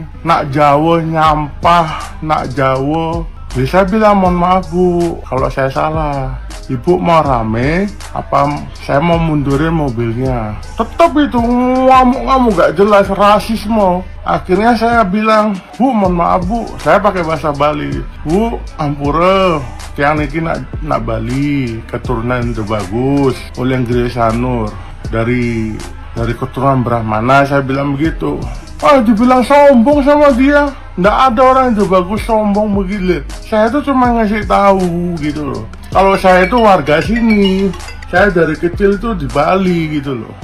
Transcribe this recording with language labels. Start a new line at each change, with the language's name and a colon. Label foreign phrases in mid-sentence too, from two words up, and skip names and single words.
Balinese: Nak Jawa nyampah, nak Jawa.
Indonesian: Bisa bilang mohon maaf bu, kalau saya salah. Ibu mau rame, apa saya mau mundurin mobilnya? Tetap itu ngamuk-ngamuk gak jelas, rasisme. Akhirnya saya bilang, bu mohon maaf bu, saya pakai bahasa Bali.
Balinese: Bu, ampura, tiang niki nak Bali,
Indonesian: keturunan itu bagus, oleh Sanur dari keturunan Brahmana, saya bilang begitu. Dibilang sombong sama dia. Nggak ada orang itu bagus sombong begitu. Saya tuh cuma ngasih tahu gitu loh. Kalau saya itu warga sini, saya dari kecil tuh di Bali gitu loh.